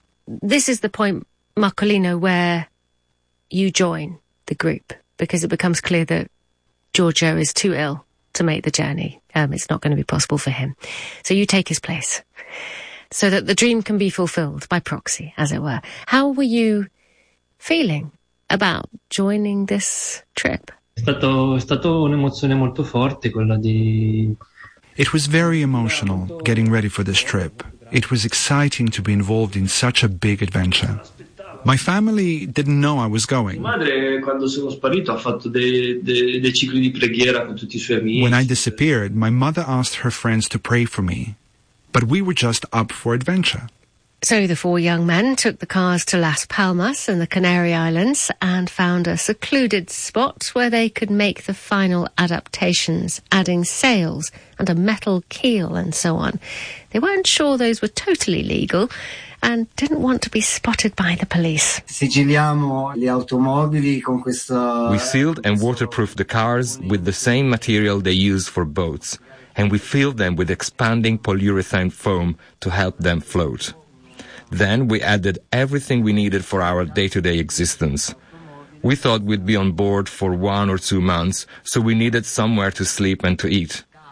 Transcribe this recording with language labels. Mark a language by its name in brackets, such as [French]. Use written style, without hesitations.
[English] This is the point, Marcolino, where you join the group, because it becomes clear that Giorgio is too ill to make the journey. It's not going to be possible for him. So you take his place so that the dream can be fulfilled by proxy, as it were. How were you feeling about joining this trip? [Italian] È stato un'emozione molto forte quella di... [English] It was very emotional getting ready for this trip. It was exciting to be involved in such a big adventure. My family didn't know I was going. [Italian] Mia madre, quando sono sparito, ha fatto dei cicli di preghiera con tutti i suoi amici. [English] When I disappeared, my mother asked her friends to pray for me. But we were just up for adventure. So the four young men took the cars to Las Palmas and the Canary Islands and found a secluded spot where they could make the final adaptations, adding sails and a metal keel and so on. They weren't sure those were totally legal and didn't want to be spotted by the police. [Italian] Sigilliamo le automobili con questa... [English] We sealed and waterproofed the cars with the same material they use for boats, and we filled them with expanding polyurethane foam to help them float. Then we added everything we needed for our day-to-day existence. We thought we'd be on board for 1 or 2 months, so we needed somewhere to sleep and to eat.